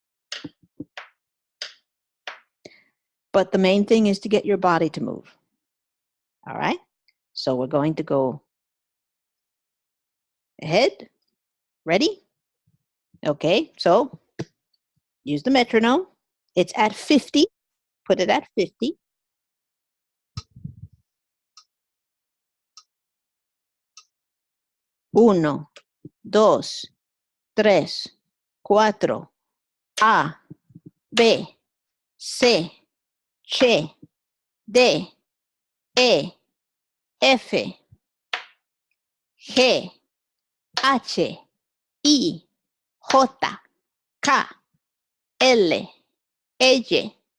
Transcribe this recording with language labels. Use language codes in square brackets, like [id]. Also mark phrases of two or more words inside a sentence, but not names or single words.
[en] But the main thing is to get your body to move. All right. So we're going to go ahead. Ready? Okay. So use the metronome. It's at 50. Put it at 50. [es] Uno, dos, tres, cuatro. A, B, C, Ch, D, E, F, G, H, I, J, K, L, L,